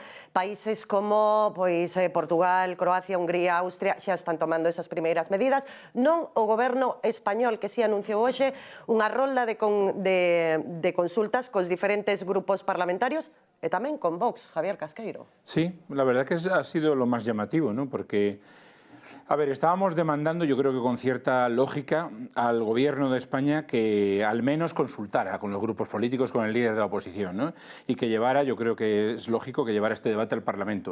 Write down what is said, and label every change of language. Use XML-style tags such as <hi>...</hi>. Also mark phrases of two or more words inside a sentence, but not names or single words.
<gl>Países como Portugal, Croacia, Hungría, Austria xa están tomando esas primeiras medidas. Non o goberno español, que si anunciou hoxe unha rolda de consultas cos diferentes grupos parlamentarios e tamén con Vox, Javier Casqueiro.</gl> <es>Sí, la verdad que ha sido lo más llamativo, ¿no? Porque A ver, estábamos demandando, yo creo que con cierta lógica, al Gobierno de España que al menos consultara con los grupos políticos, con el líder de la oposición, ¿no? Y que llevara, yo creo que es lógico que llevara este debate al Parlamento.</es>